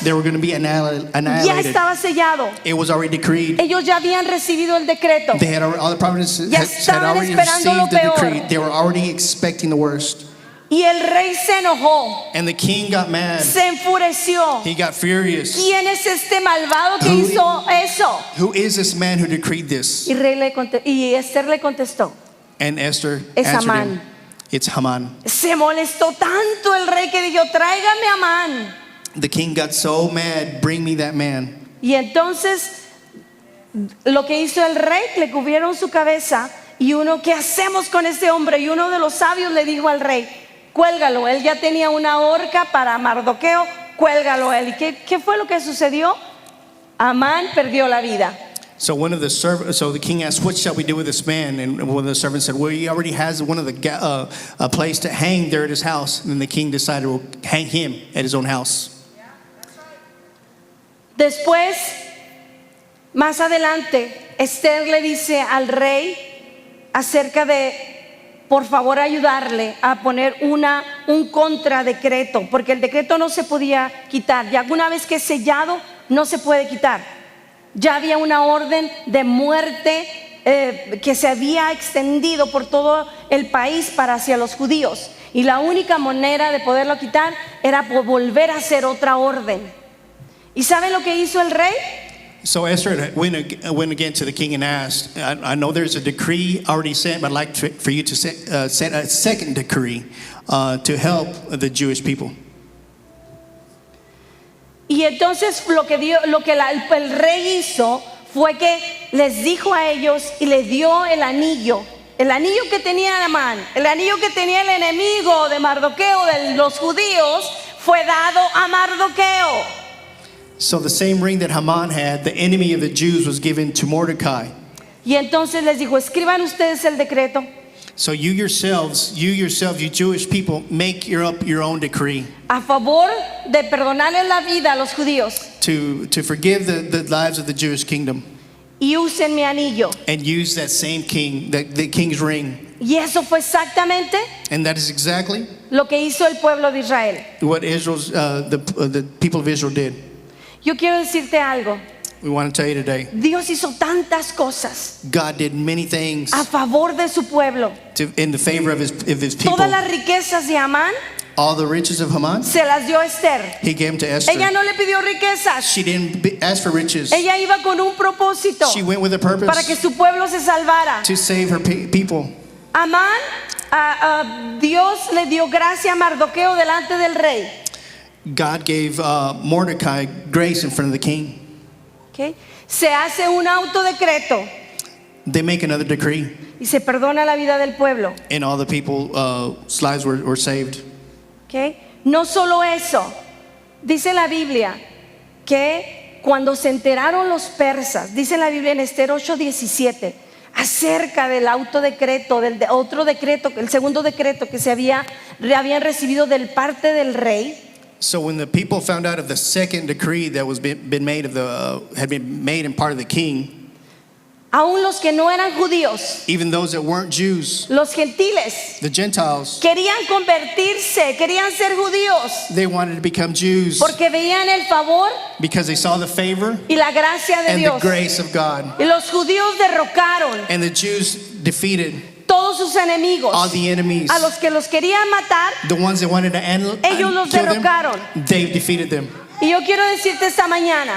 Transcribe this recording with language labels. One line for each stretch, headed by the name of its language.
English: they were going to be
Spanish: Ya
English: annihilated.
Spanish: estaba sellado.
English: It was already decreed.
Spanish: Ellos ya habían recibido el decreto.
English: All the provinces
Spanish: Ya
English: had
Spanish: estaban
English: already
Spanish: esperando lo
English: received the
Spanish: peor.
English: decree. They were already expecting the worst.
Spanish: Y el rey se enojó,
English: And the king got mad.
Spanish: se enfureció.
English: He got furious.
Spanish: ¿Quién es este malvado que
English: Who-
Spanish: hizo eso?
English: Who is this man who decreed this?
Spanish: Y Esther le contestó,
English: And Esther
Spanish: Es
English: answered
Spanish: Amán.
English: him, it's Haman.
Spanish: se molestó tanto el rey que dijo, tráigame a Amán.
English: The king got so mad, bring me that man.
Spanish: Y entonces lo que hizo el rey, le cubrieron su cabeza y ¿qué hacemos con este hombre? Y uno de los sabios le dijo al rey, cuélgalo, él ya tenía una horca para Mardoqueo, cuélgalo él. ¿Y qué fue lo que sucedió? Amán perdió la vida.
English: So the king asked, "What shall we do with this man?" And one of the servants said, "Well, he already has one of the a place to hang there at his house." And the king decided to hang him at his own house.
Spanish: Después, más adelante, Esther le dice al rey acerca de, por favor, ayudarle a poner un contradecreto, porque el decreto no se podía quitar. Ya una vez que es sellado, no se puede quitar. Ya había una orden de muerte que se había extendido por todo el país para hacia los judíos. Y la única manera de poderlo quitar era volver a hacer otra orden. ¿Y saben lo que hizo el rey?
English: So Esther went again to the king and asked, I know there's a decree already sent, but I'd like for you to set a second decree to help the Jewish people.
Spanish: Y entonces lo que el rey hizo fue que les dijo a ellos y les dio el anillo que tenía Amán, el anillo que tenía el enemigo de Mardoqueo, de los judíos, fue dado a Mardoqueo.
English: So the same ring that Haman had, the enemy of the Jews, was given to Mordecai.
Spanish: Y entonces les dijo, escriban ustedes el decreto.
English: So you yourselves, you Jewish people, make your own decree.
Spanish: A favor de perdonarles la vida a los judíos.
English: To forgive the lives of the Jewish kingdom.
Spanish: Y usen mi anillo.
English: And use that same king, the king's ring.
Spanish: Y eso fue exactamente
English: And that is exactly
Spanish: lo que hizo el pueblo de Israel.
English: what Israel's the people of Israel did.
Spanish: Yo quiero decirte algo.
English: We want to tell you today,
Spanish: Dios hizo tantas cosas
English: God did many things
Spanish: a favor de su pueblo.
English: in the favor of his people.
Spanish: Todas las riquezas de Amán
English: All the riches of Haman,
Spanish: se las dio Esther.
English: he gave them to Esther.
Spanish: Ella no le pidió riquezas.
English: She didn't ask for riches.
Spanish: Ella iba con un propósito
English: She went with a purpose
Spanish: para que su pueblo se salvara.
English: to save her people.
Spanish: Amán, Dios le dio gracia a Mardoqueo delante del rey.
English: God gave Mordecai grace in front of the king.
Spanish: ¿Okay? Se hace un autodecreto
English: They make another decree,
Spanish: y se perdona la vida del pueblo.
English: and all the people's lives were saved. ¿Okay?
Spanish: No solo eso, dice la Biblia que cuando se enteraron los persas, dice la Biblia en Esther 8:17, acerca del autodecreto, del otro decreto, el segundo decreto que habían recibido del parte del rey.
English: So when the people found out of the second decree that was been made had been made in part of the king,
Spanish: Aún los que no eran judíos,
English: even those that weren't Jews,
Spanish: los gentiles,
English: the Gentiles,
Spanish: querían convertirse, querían ser judíos,
English: they wanted to become Jews
Spanish: porque veían el favor
English: because they saw the favor
Spanish: y la gracia de
English: and the
Spanish: Dios.
English: grace of God.
Spanish: Y los judíos derrocaron
English: And the Jews defeated
Spanish: todos sus enemigos.
English: all the enemies.
Spanish: A los que los querían matar,
English: The ones that wanted to
Spanish: ellos los
English: kill them,
Spanish: derrocaron.
English: they defeated them.
Spanish: Y yo quiero decirte esta mañana,